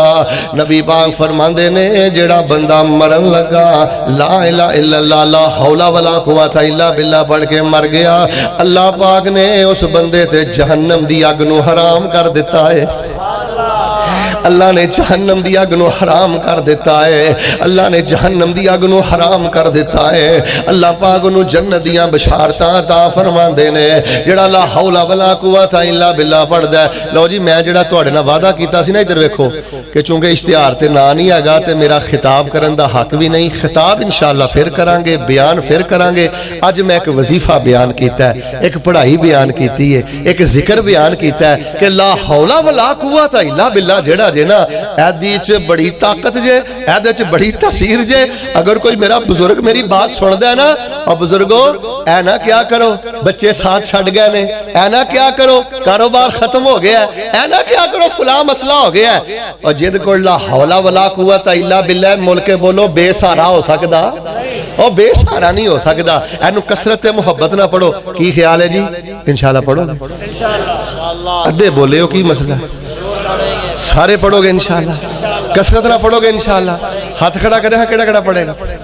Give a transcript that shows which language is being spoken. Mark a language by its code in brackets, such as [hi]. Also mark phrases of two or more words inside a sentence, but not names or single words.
[pa] نبی پاک فرماندے نے جڑا بندہ مرن لگا [ar] لا الہ الا اللہ لا حول ولا قوت الا باللہ [pa] پڑھ کے مر گیا، اللہ پاک نے اس بندے تے جہنم دی اگ نو حرام کر دیتا ہے۔ اللہ نے جہنم دی اگ نو حرام کر دیتا ہے، اللہ نے جہنم دی اگ نو حرام کر دیتا ہے۔ اللہ پاک نو جنت دیاں بشارتاں عطا فرماندے نے جڑا [ar] لا حول ولا قوت الا باللہ [pa] پڑھدا ہے۔ لو جی میں جڑا تواڈے نال وعدہ کیتا سی نا، ادھر ویکھو کہ چونکہ اشتہار تے نا نہیں ہےگا تے میرا خطاب کرن دا حق بھی نہیں، خطاب انشاءاللہ پھر کران گے، بیان پھر کران گے۔ اج میں ایک وظیفہ بیان کیتا ہے، ایک پڑھائی بیان کیتی ہے، ایک ذکر بیان کیتا ہے کہ [ar] لا حول ولا قوت الا باللہ [pa] جڑا جے نا ایدی چ بڑی طاقت جے، ایدے چ بڑی تاثیر جے۔ اگر کوئی میرا بزرگ میری بات سن دے نا، اور بزرگو اے نا کیا کرو بچے ساتھ چھڑ گئے نے، اے نا کیا کرو کاروبار ختم ہو گیا ہے، اے نا کیا کرو فلاں مسئلہ ہو گیا ہے، اور جد کو [ar] لا حول ولا قوت الا باللہ [pa] ملک بولو بے سہارا ہو سکدا، اور بے سہارا نہیں ہو سکدا۔ اینو کثرت محبت نہ پڑھو، کی خیال ہے جی؟ انشاءاللہ پڑھو گے؟ ادھے بولے ہو کی مسئلہ؟ سارے پڑھو گے انشاءاللہ؟ کثرت نہ پڑھو گے انشاءاللہ؟ ہاتھ کھڑا کرے ہاں، کیڑا کیڑا پڑھے گا؟